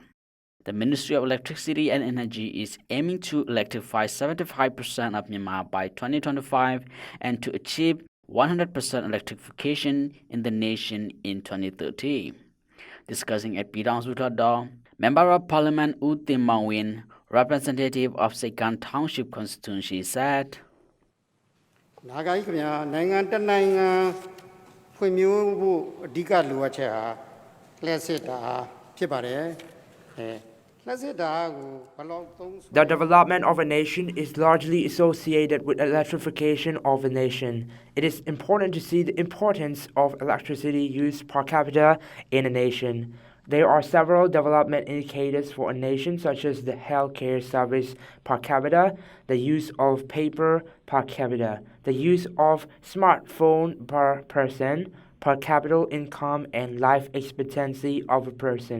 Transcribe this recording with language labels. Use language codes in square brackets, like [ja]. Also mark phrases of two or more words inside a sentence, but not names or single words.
[en] The Ministry of Electricity and Energy is aiming to electrify 75% of Myanmar by 2025 and to achieve 100% electrification in the nation in 2030. Discussing at Pyidaungsu Hluttaw, Member of Parliament U Tim Mawin, representative of Saigon Township constituency, said, [my] နာဂိုင်းခင်ဗျာနိုင်ငံတနိုင်ငံဖွံ့ဖြိုးဖို့အဓိကလိုအပ်ချက်ဟာလျှက်စစ်တာဖြစ်ပါတယ်လျှက်စစ်တာကိုဘယ်လောက်သုံး [en] The development of a nation is largely associated with electrification of a nation. It is important to see the importance of electricity use per capita in a nation. There are several development indicators for a nation, such as the healthcare service per capita, the use of paper per capita, the use of smartphone per person, per capita income, and life expectancy of a person.